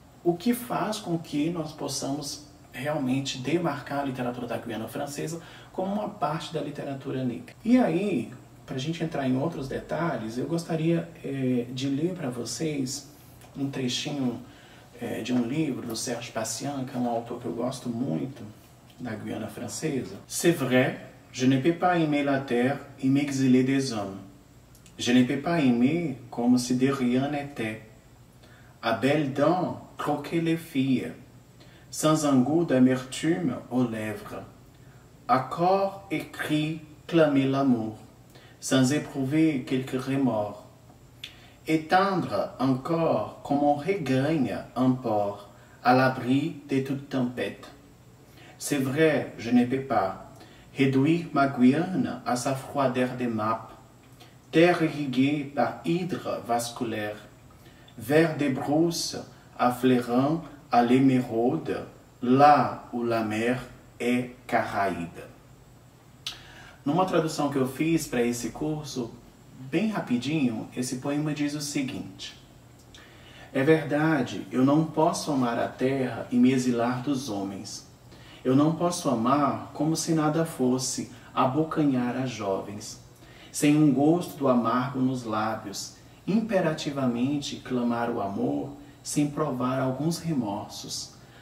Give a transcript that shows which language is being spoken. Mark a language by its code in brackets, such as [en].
[pt] O que faz com que nós possamos realmente demarcar a literatura da Guiana Francesa como uma parte da literatura negra. E aí, para a gente entrar em outros detalhes, eu gostaria de ler para vocês um trechinho de um livro do Serge Pacian, que é um autor que eu gosto muito, da Guiana Francesa. [fr] C'est vrai, je ne peux pas aimer la terre et m'exiler des hommes. Je ne peux pas aimer comme si de rien n'était. À belles dents, croquer les filles, sans un goût d'amertume aux lèvres. À corps écrit, clamer l'amour, sans éprouver quelque remords. Étendre encore comme on regagne un port, à l'abri de toute tempête. C'est vrai, je ne peux pas réduire ma Guyane à sa froideur de map, terre irriguée par hydre vasculaire, vers des brousses affleurant à l'émeraude, lá où la mer é Caraíbe. [pt] Numa tradução que eu fiz para esse curso, bem rapidinho, esse poema diz o seguinte: é verdade, eu não posso amar a terra e me exilar dos homens. Eu não posso amar como se nada fosse, abocanhar as jovens, sem um gosto do amargo nos lábios, imperativamente clamar o amor, sem provar alguns remorsos.